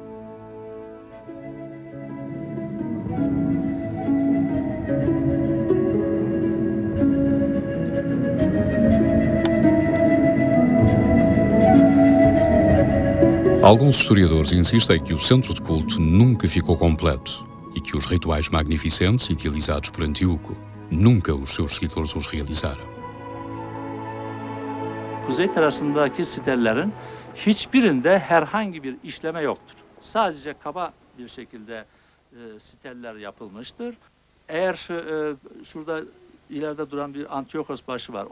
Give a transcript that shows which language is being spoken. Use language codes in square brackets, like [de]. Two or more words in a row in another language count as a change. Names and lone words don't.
[pt] Alguns historiadores insistem que o centro de culto nunca ficou completo e que os rituais magnificentes idealizados por Antíoco nunca os seus seguidores os realizaram. [tr] Kuzey terasındaki sitellerin hiçbirinde herhangi bir işleme yoktur. Sadece kaba bir şekilde siteller yapılmıştır. Eğer şurada ileride duran bir Antiochos başı var.